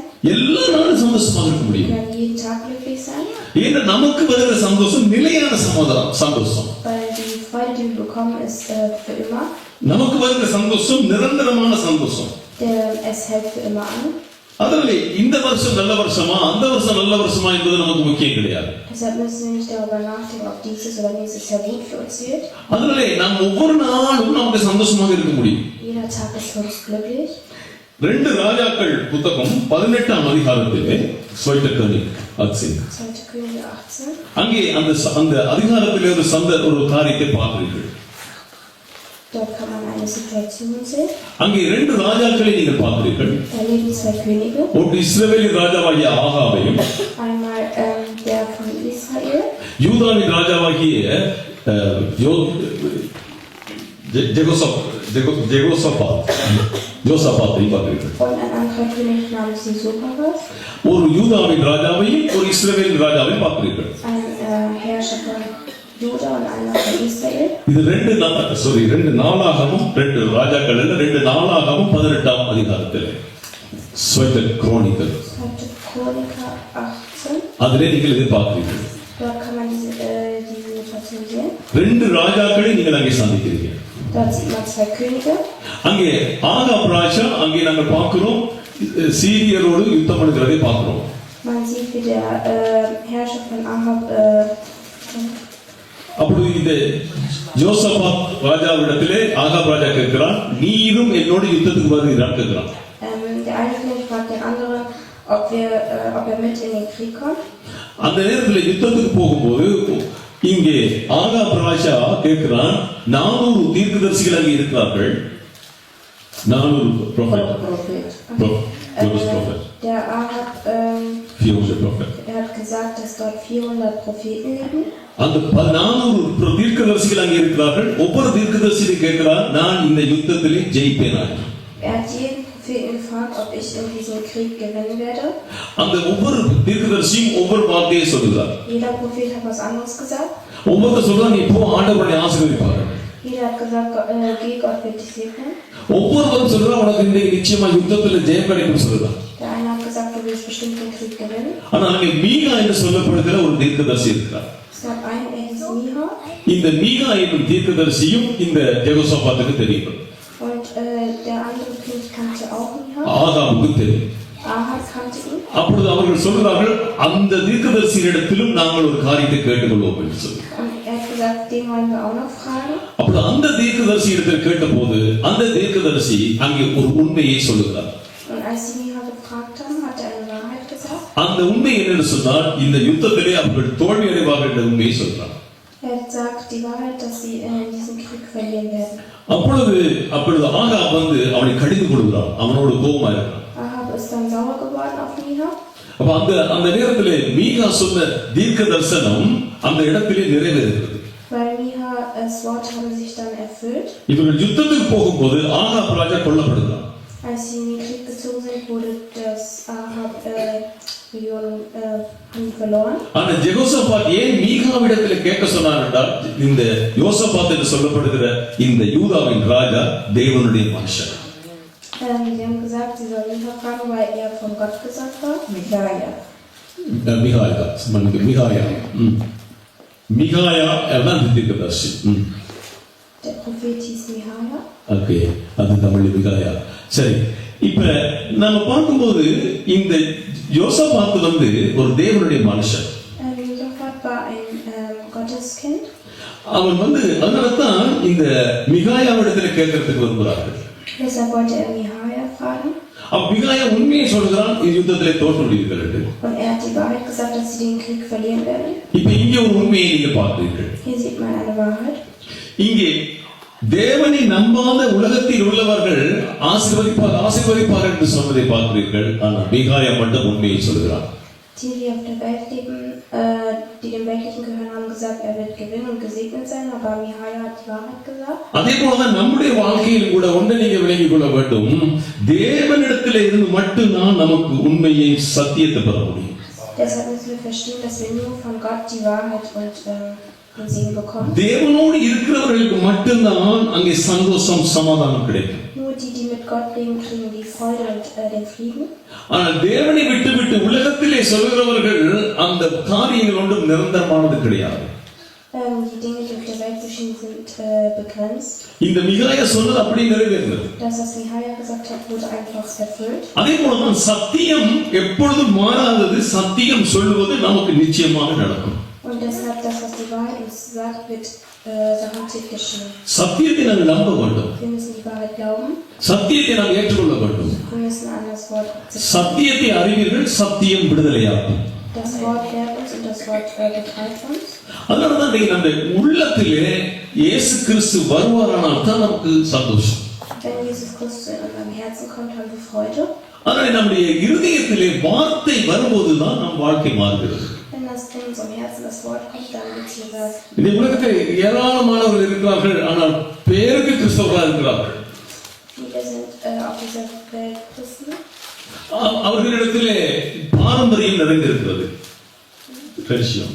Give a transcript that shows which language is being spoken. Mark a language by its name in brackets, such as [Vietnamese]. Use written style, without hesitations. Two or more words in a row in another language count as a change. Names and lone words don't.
[Tamil] எல்லா நாளும் சந்தோஷமாக இருக்க [German] Wir [Tamil] முடியும். [German] können jeden Tag glücklich sein. [Tamil] ஏன்னா நமக்கு வருகிற சந்தோஷம் நிலையான சந்தோஷம். [German] Weil die Freude, die wir bekommen, ist für immer. [Tamil] நமக்கு வருகிற சந்தோஷம் நிரந்தரமான சந்தோஷம். [German] Es hält für immer an. [Tamil] அதனால இந்த வருஷம் நல்ல வருஷமா அந்த வருஷம் நல்ல வருஷமா என்பது நமக்கு முக்கியம் கிடையாது. [German] Deshalb müssen wir nicht darüber nachdenken, ob dieses oder nächstes Jahr gut für uns wird. [Tamil] அதனால நாம் ஒவ்வொரு நாளும் நமக்கு சந்தோஷமாக இருக்க முடியும். [German] Jeder Tag ist für uns glücklich. [Tamil] 2 ராஜாக்கள் புத்தகம் 18ஆம் அதிகாரத்திலே [German] Zweite Könige 2. Könige 18. [Tamil] அங்கே அந்த அதிகாரத்திலே ஒரு காரியத்தை பார்க்கிறீர்கள். [German] Dort kann man eine Situation sehen. [Tamil] அங்கே 2 ராஜாக்களை நீங்கள் பார்க்கிறீர்கள். [German] Da leben 2 Könige. [Tamil] ஒரு இஸ்ரவேலின் ராஜாவாகிய ஆகாபையும் [German] Einmal der von Israel. [Tamil] யூதாவின் ராஜாவாகிய யோசபாத்தை பார்க்கிறீர்கள். [German] Und ein anderer König namens Jehoshaphat. [Tamil] ஒரு யூதாவின் ராஜாவையும் ஒரு இஸ்ரவேலின் ராஜாவையும் பார்க்கிறீர்கள். [German] Ein Herrscher von Juda und einer von Israel. [Tamil] இது 2 நாளாகவும் 2 ராஜாக்கள் அல்ல 2 நாளாகவும் 18ஆம் அதிகாரத்தில் [German] Zweite Chronik 2. Chroniker 18. [Tamil] அதிலே நீங்கள் இதை பார்க்கிறீர்கள். [German] Dort kann man diese Situation sehen. [Tamil] 2 ராஜாக்களை நீங்கள் அங்கே சந்திக்கிறீர்கள். [German] Dort sieht man 2 Könige. [Tamil] அங்கே ஆகாப் ராஜா அங்கே நாங்கள் பார்க்கிறோம் சீரியரோடு யுத்தம் பண்ணுகிறதை பார்க்கிறோம். [German] Man sieht, wie der Herrscher von Ahab [Tamil] அப்படி இந்த யோசபாத் ராஜாவிடத்திலே ஆகாப் ராஜா கேட்கிறான், நீரும் என்னோடு யுத்தத்துக்கு வருகிறான் கேட்கிறான். [German] der eine König fragt den anderen, ob er mit in den Krieg kommt. [Tamil] அந்த நேரத்தில் யுத்தத்துக்கு போகும்போது இங்கே ஆகாப் ராஜா கேட்கிறான், 400 தீர்க்கதரிசிகள் அங்கே இருக்கிறார்கள். 400 ப்ராஃபட். [German] Der Ahab [Tamil] 400 ப்ராஃபட். [German] er hat gesagt, dass dort 400 Propheten leben. [Tamil] அந்த 400 தீர்க்கதரிசிகள் அங்கே இருக்கிறார்கள். ஒவ்வொரு தீர்க்கதரிசியை கேட்கிறார், நான் இந்த யுத்தத்திலே ஜெயிப்பேனா? [German] Er hat jeden Propheten gefragt, ob ich in diesem Krieg gewinnen werde. [Tamil] அந்த ஒவ்வொரு தீர்க்கதரிசியும் ஒவ்வொரு வார்த்தையை சொல்கிறார். [German] Jeder Prophet hat was anderes gesagt. [Tamil] ஒவ்வொரு சொல்றான், நீ போ ஆண்டவரை ஆசீர்வதிப்பார். [German] Jeder hat gesagt, geh, Gott wird dich segnen. [Tamil] ஒவ்வொருவரும் சொல்றான், உனக்கு இன்னைக்கு நிச்சயமா யுத்தத்தில் ஜெயம் கிடைக்கும் சொல்றான். [German] Der eine hat gesagt, du wirst bestimmt den Krieg gewinnen. [Tamil] ஆனா அங்கே மீகா என்று சொல்லப்படுகிற ஒரு தீர்க்கதரிசி இருக்கிறார். [German] Es gab einen, er hieß Micha. [Tamil] இந்த மீகா என்னும் தீர்க்கதரிசியும் இந்த யெகோசாபாத்துக்கு தெரியும். [German] Und der andere König kannte auch Micha. [Tamil] ஆகாபுக்கு தெரியும். [German] Ahab kannte ihn. [Tamil] அப்பொழுது அவர்கள் சொல்கிறார்கள், அந்த தீர்க்கதரிசியிடத்திலும் நாங்கள் ஒரு காரியத்தை கேட்டுக்கொள்வோம் என்று சொல்லி. [German] Und er hat gesagt, den wollen wir auch noch fragen. [Tamil] அப்பொழுது அந்த தீர்க்கதரிசி இடத்தில் கேட்டபோது அந்த தீர்க்கதரிசி அங்கே ஒரு உண்மையை சொல்லுகிறார். [German] Und als sie Micha gefragt haben, hat er eine Wahrheit gesagt. [Tamil] அந்த உண்மை என்னன்னு சொன்னால், இந்த யுத்தத்திலே அவர்கள் தோல்வி அடைவார்கள் என்ற உண்மையை சொல்றார். [German] Er hat gesagt, die Wahrheit, dass sie in diesem Krieg verlieren werden. [Tamil] அப்பொழுது ஆகாப் வந்து அவனை கடிந்து கொள்கிறான். அவனோடு கோபமா இருக்கிறான். [German] Ahab ist dann sauer geworden auf Micha. [Tamil] அப்ப அந்த நேரத்திலே மீகா சொன்ன தீர்க்க தரிசனம் அந்த இடத்திலே நிறைவேறுகிறது. [German] Weil Michas Worte haben sich dann erfüllt. [Tamil] இவர்கள் யுத்தத்துக்கு போகும்போது ஆகாப் ராஜா கொல்லப்படுகிறான். [German] Als sie in den Krieg gezogen sind, wurde das Ahab verloren. [Tamil] ஆனா யெகோசாபாத் ஏன் மீகாவிடத்தில் கேட்க சொன்னார் என்றால், இந்த யோசபாத் என்று சொல்லப்படுகிற இந்த யூதாவின் ராஜா தேவனுடைய மனுஷன். [German] Sie haben gesagt, sie sollen Micha fragen, weil er von Gott gesagt war. [Tamil] மிகாயா தான் தீர்க்கதரிசி. [German] Der Prophet hieß Michaja. [Tamil] ஓகே, அது தமிழ் மிகாயா. சரி, இப்ப நாம பார்க்கும்போது இந்த யோசபாத் வந்து ஒரு தேவனுடைய மனுஷன். [German] Josaphat war ein Gotteskind. [Tamil] அவன் வந்து அதனால்தான் இந்த மிகாயாவிடத்தில் கேட்கறதுக்கு வருகிறார்கள். [German] Deshalb wollte er Michaja fragen. [Tamil] மிகாயா உண்மையை சொல்கிறான், யுத்தத்திலே தோற்று விடுவீர்கள் என்று. [German] Und er hat die Wahrheit gesagt, dass sie den Krieg verlieren werden. [Tamil] இப்ப இங்கே ஒரு உண்மையை நீங்க பார்க்கிறீர்கள். [German] Hier sieht man eine Wahrheit. [Tamil] இங்கே தேவனை நம்பாத உலகத்தில் உள்ளவர்கள் ஆசீர்வதிப்பார் என்று சொன்னதை பார்க்கிறீர்கள். ஆனால் மிகாயா மட்டும் உண்மையை சொல்கிறார். [German] Die auf der Welt leben, die dem Weltlichen gehören, haben gesagt, er wird gewinnen und gesegnet sein, aber Michaja hat die Wahrheit gesagt. [Tamil] அதே போலதான் நம்முடைய வாழ்க்கையில் கூட ஒன்றை நீங்க விளங்கிக் கொள்ள வேண்டும், தேவனிடத்தில் இருந்து மட்டும்தான் நமக்கு உண்மையை சத்தியத்தை பெற முடியும். [German] Deshalb müssen wir verstehen, dass wir nur von Gott die Wahrheit und den Segen bekommen. [Tamil] தேவனோடு இருக்கிறவர்களுக்கு மட்டும்தான் அங்கே சந்தோஷம் சமாதானம் கிடைக்கும். [German] Nur die mit Gott leben, kriegen die Freude und den Frieden. [Tamil] ஆனால் தேவனை விட்டு உலகத்திலே சொல்கிறவர்கள் அந்த காரியங்கள் ஒன்றும் நிரந்தரமானது கிடையாது. [German] Die Dinge, die auf der Welt geschehen, sind begrenzt. [Tamil] இந்த மிகாயா சொன்னது அப்படி நிறைவேறினது. [German] Das, was Michaia gesagt hat, wurde einfach erfüllt. [Tamil] அதே போலதான் சத்தியம் எப்பொழுதும் மாறாதது. சத்தியம் சொல்லுவது நமக்கு நிச்சயமாக நடக்கும். [German] Und deshalb, das, was die Wahrheit uns sagt, wird garantiert geschehen. [Tamil] சத்தியத்தை நாம் நம்ப வேண்டும். [German] Wir müssen die Wahrheit glauben. [Tamil] சத்தியத்தை நாம் ஏற்றுக்கொள்ள வேண்டும். [German] Wir müssen an das Wort akzeptieren. [Tamil] சத்தியத்தை அறிவீர்கள், சத்தியம் விடுதலையாகும். [German] Das Wort lehrt uns und das Wort befreit uns. [Tamil] அதனாலதான் இன்னைக்கு நம்ம உள்ளத்திலே இயேசு கிறிஸ்து வருவாரானால் தான் நமக்கு சந்தோஷம். [German] Wenn Jesus Christus in unserem Herzen kommt, haben wir Freude. [Tamil] அதனால நம்முடைய இருதயத்திலே வார்த்தை வரும்போதுதான் நம் வாழ்க்கை மாறுகிறது. [German] Wenn das in unserem Herzen das Wort kommt, dann wird unser [Tamil] இந்த உலகத்தில் ஏராளமானவர்கள் இருக்கிறார்கள், ஆனால் பேருக்கு கிறிஸ்தவர்களாக இருக்கிறார்கள். [German] Viele sind auf dieser Welt Christen. [Tamil] அவர்களிடத்திலே பாரம்பரியம் நிறைந்திருக்கிறது. [German] Tradition.